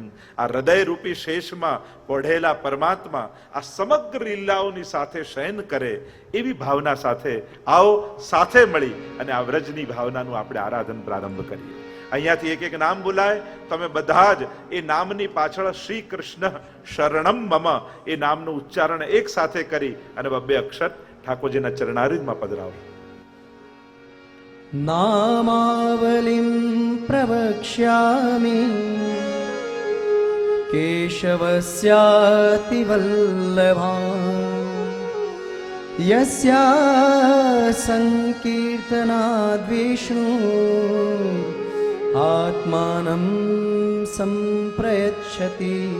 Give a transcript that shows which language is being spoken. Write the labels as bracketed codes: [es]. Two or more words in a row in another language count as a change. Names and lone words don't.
[gu] આ હૃદય રૂપી શેષમાં પોઢેલા પરમાત્મા આ સમગ્ર લીલાઓની સાથે શયન કરે એવી ભાવના સાથે આવો સાથે મળી અને આ વ્રજની ભાવનાનું આપણે આરાધન પ્રારંભ કરીએ. અહીંયાથી એક નામ બોલાય, તમે બધા જ એ નામની પાછળ [sa] શ્રી કૃષ્ણ શરણમ મમ [gu] એ નામનું ઉચ્ચારણ એક સાથે કરી અને 2 અક્ષર ઠાકોરજીના ચરણારવિંદમાં પધરાવો. [sa] नामावलिं प्रवक्ष्यामि केशवस्यातिवल्लभा यस्या संकीर्तनाद् विष्णु आत्मानं संप्रयच्छति.